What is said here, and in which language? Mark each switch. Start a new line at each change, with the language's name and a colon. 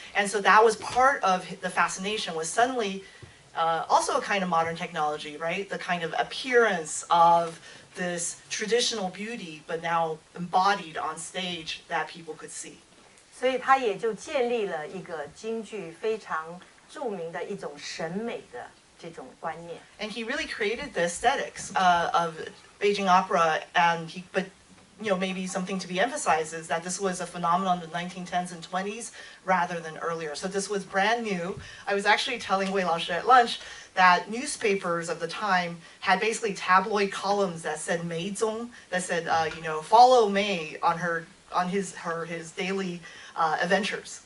English: And so that was part of the fascination, was suddenly also a kind of modern technology, right? The kind of appearance of this traditional beauty, but now embodied on stage that people could see.
Chinese: 所以他也就建立了一个京剧非常著名的一种审美的这种观念。
English: And he really created the aesthetics of Beijing opera, but maybe something to be emphasized is that this was a phenomenon of the 1910s and 20s rather than earlier. So this was brand new. I was actually telling Wei Laoshi at lunch that newspapers of the time had basically tabloid columns that said Mei Zong, that said, follow Mei on his daily adventures.